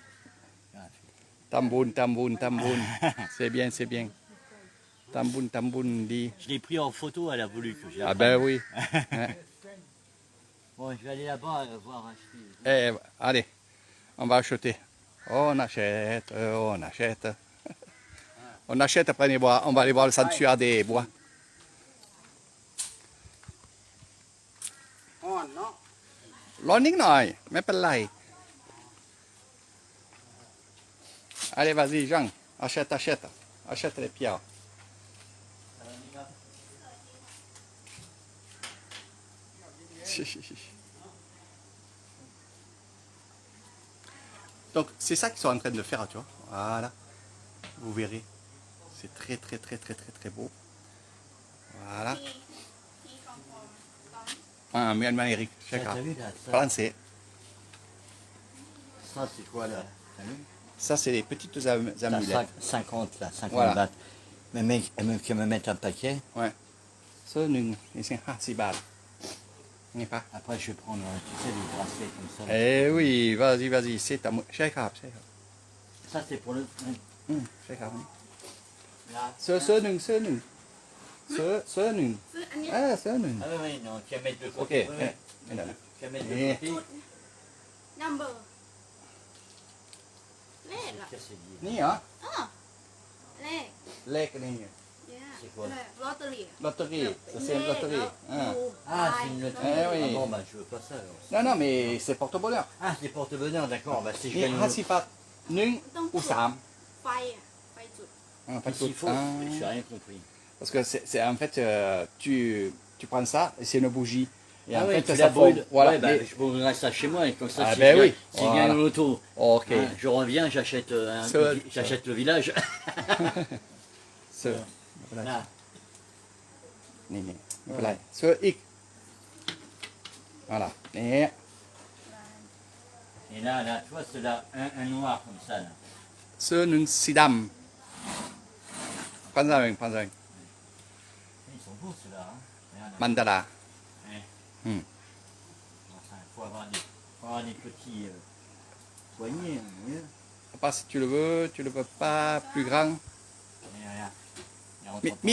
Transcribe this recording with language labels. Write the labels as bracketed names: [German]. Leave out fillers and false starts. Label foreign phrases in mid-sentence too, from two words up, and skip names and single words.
[French] tamboun c'est bien tamboun dit Je l'ai pris en photo, elle a voulu que j'ai. ah ben oui Ouais. Bon, je vais aller là-bas voir acheter. Allez on va acheter on achète on achète après on va aller voir le sanctuaire des bois [Thai] อ่อนเนาะ ร้อนนิดหน่อยไม่เป็นไร [French] allez vas-y Jean achète les pierres donc c'est ça qu'ils sont en train de faire tu vois voilà vous verrez c'est très beau voilà ah Myanmar Eric T'as vu là, ça, français ça c'est quoi là? T'as vu? ça c'est les petites T'as amulettes 50 là, 50 Voilà. bahts. Mais mec, elle veut que me mettre un paquet. [Thai] เสื้อหนึ่งนี่สิ50 บาทนี่ปะ [French] Après je vais prendre, tu sais, des bracelets comme ça. oui vas-y c'est ta [Thai] ใช่ครับใช่ครับ [French] Ça c'est pour le. [Thai] ใช่ครับ [French] Là. [Thai] เสื้อหนึ่งเสื้อหนึ่ง ซื้ออันเนี้ย เสื้อหนึ่ง [French] Ah oui, non, tu vas mettre de côté. Ok, Oui, oui. eh, là, là. Tu vas mettre de Eh. côté. [Thai] number เลขเหรอ [French] Qu'est-ce que c'est dit? [Thai] นี่เหรอ เลข เลขนี่ [French] C'est quoi? [Thai] ลอตเตอรี่ [French] ลอตเตอรี่ c'est une loterie Ah, c'est une loterie. Eh oui. Ah bon, bah je veux pas ça alors. non mais c'est porte-bonheur Ah, c'est porte-bonheur, d'accord. Bah si je [Thai] นี่ [French] gagne. [Thai] 50 บาทหนึ่ง ต้อง [French] ou [Thai] จุด 3 ไฟอ่ะไฟจุด [French] pas S'il tout faut. J'ai rien compris. parce que c'est en fait tu prends ça et c'est une bougie et Ah en oui, fait tu ça la brûles. voilà Ouais, bah, mais- je brûlerai ça chez moi et comme ça, Ah, si ben je oui. gagne- si je gagne Voilà. l'auto, ok hein, je reviens, j'achète Seul. j'achète le village. [Thai] เสื้อไม่เป็นไร [French] Là. [Thai] นี่ไม่เป็นไรเสื้ออีกvoilà นี่ [French] Et là, là, tu vois, c'est là, un noir comme ça. Là. [Thai] เสื้อหนึ่งสีดำพันธุ์พันธุ์ [French] Ils sont beaux ceux-là. Hein. Regarde, [Thai] มันดารา [French] enfin, faut avoir des petits poignets. Hein, vous voyez. à part si tu le veux pas plus grand Et regarde. Et on t'entend.